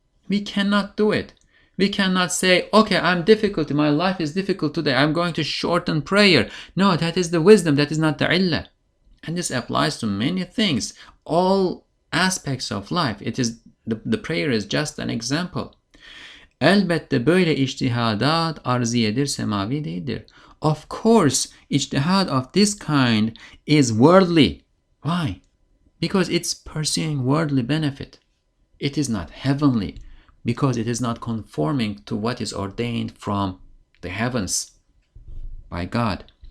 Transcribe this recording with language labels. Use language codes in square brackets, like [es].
[en] We cannot do it. We cannot say, okay, I'm difficult, my life is difficult today, I'm going to shorten prayer. No, that is the wisdom, that is not the illah. And this applies to many things, all aspects of life. It is the prayer is just an example. [tr] Elbette böyle ijtihadat arziyedir, semavi değildir. [en] Of course, ijtihad of this kind is worldly. Why? Because it's pursuing worldly benefit. It is not heavenly, because it is not conforming to what is ordained from the heavens by God.